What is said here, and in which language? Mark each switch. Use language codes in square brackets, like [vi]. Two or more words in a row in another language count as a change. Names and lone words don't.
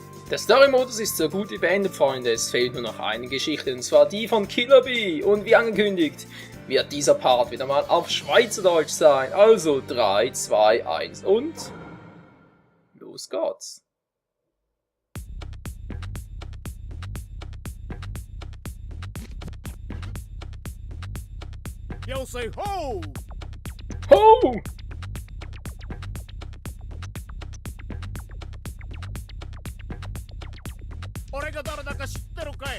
[de] Der Story-Modus ist so gut wie beendet, Freunde. Es fehlt nur noch eine Geschichte, und zwar die von Killer Bee. Und wie angekündigt, wird dieser Part wieder mal auf Schweizerdeutsch sein. Also 3, 2, 1 und los geht's. [en] Yo say ho! Ho! [ja] 俺が誰だか知ってるかい？